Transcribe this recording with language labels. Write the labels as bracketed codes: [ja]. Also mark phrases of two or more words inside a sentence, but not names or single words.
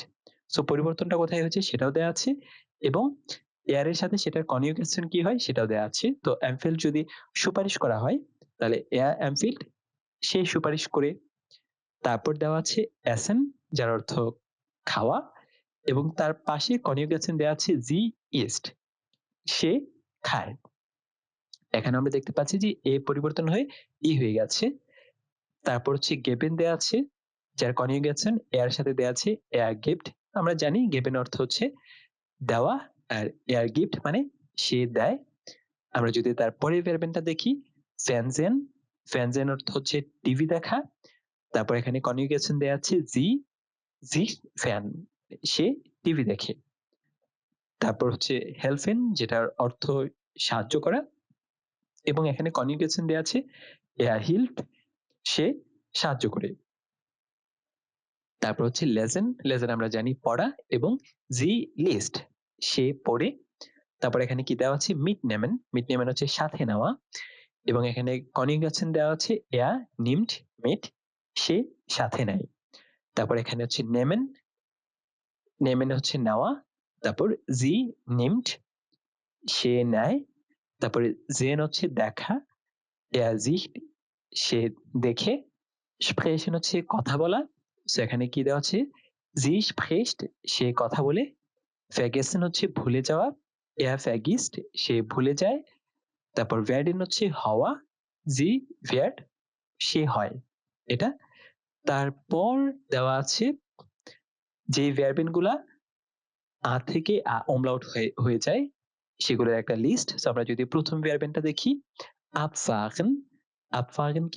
[bn] সো পরিবর্তনটা কোথায় হয়েছে সেটাও দেওয়া আছে, এবং এর এর সাথে সেটার কনজুগেশন কি হয় সেটাও দেওয়া আছে। তো empfiehlt যদি সুপারিশ করা হয়, তাহলে [de] er empfiehlt, [bn] সে সুপারিশ করে। তারপর দেওয়া আছে essen, যার অর্থ খাওয়া, এবং তার পাশে কনজুগেশন দেওয়া আছে [de] sie isst, [bn] সে খায়। এখানে আমরা দেখতে পাচ্ছি যে এ পরিবর্তন হয়ে ই হয়ে গেছে। তারপর হচ্ছে geben দেয়া আছে, যার কনজুগেশন এর সাথে দেয়া আছে [de] er gibt। [bn] আমরা জানি geben অর্থ হচ্ছে দেওয়া, আর [de] er gibt [bn] মানে সে দেয়। আমরা যদি তার পরের ভার্বেনটা দেখি, fernsehen, fernsehen অর্থ হচ্ছে টিভি দেখা। তারপর এখানে কনজুগেশন দেয়া আছে [de] sie fern, [bn] সে টিভি দেখে। তারপর হচ্ছে helfen, যেটার অর্থ সাহায্য করা, এবং এখানে কনজুগেশন দেয়া আছে [de] er hilft, [bn] সে সাহায্য করে। তারপর হচ্ছে lesen, lesen আমরা জানি পড়া, এবং [de] sie liest, [bn] সে পড়ে। তারপর এখানে কি দেওয়া আছে? mitnehmen, mitnehmen হচ্ছে সাথে নেওয়া, এবং এখানে কনজুগেশন দেওয়া আছে [de] er nimmt mit, [bn] সে সাথে নেয়। তারপর এখানে হচ্ছে nehmen, nehmen হচ্ছে নেওয়া। [de] তারপর sie nimmt, [bn] সে নেয়। তারপরে sehen হচ্ছে দেখা, [de] er sieht, [bn] সে দেখে। sprechen হচ্ছে কথা বলা, সো এখানে কি দেওয়া আছে? [de] sie spricht, [bn] সে কথা বলে। vergessen হচ্ছে ভুলে যাওয়া, [de] er vergisst, [bn] সে ভুলে যায়। তারপর werden হচ্ছে হওয়া, [de] sie wird, [bn] সে হয়। এটা। তারপর দেওয়া আছে যে ভার্বেন গুলা আ থেকে আ umlaut হয়ে যায় সেগুলোর একটা লিস্ট। সো আমরা যদি প্রথম ভার্বেনটা দেখি, abfahren, abfahren কি?